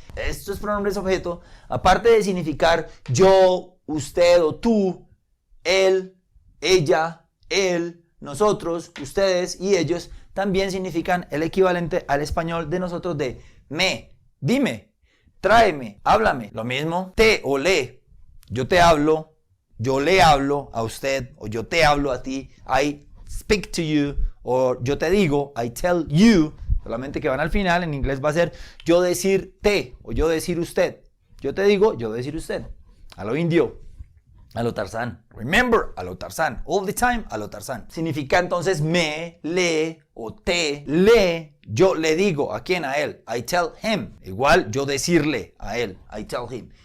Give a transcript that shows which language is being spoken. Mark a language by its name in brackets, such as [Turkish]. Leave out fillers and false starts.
[Spanish] Estos pronombres objeto, aparte de significar yo, usted o tú, él, ella, él, nosotros, ustedes y ellos, también significan el equivalente al español de nosotros de me, dime, tráeme, háblame. Lo mismo, te o le. Yo te hablo, yo le hablo a usted, o yo te hablo a ti. [English] I speak to you, [Spanish] o yo te digo, [English] I tell you. [Spanish] Solamente que van al final, en inglés va a ser yo decir te, o yo decir usted. Yo te digo, yo decir usted. A lo indio, a lo Tarzán. [English] Remember, [Spanish] a lo Tarzán. [English] All the time, [Spanish] a lo Tarzán. Significa entonces me, le o te, le. Yo le digo, ¿a quién? A él. [English] I tell him. [Spanish] Igual yo decirle a él. I tell him.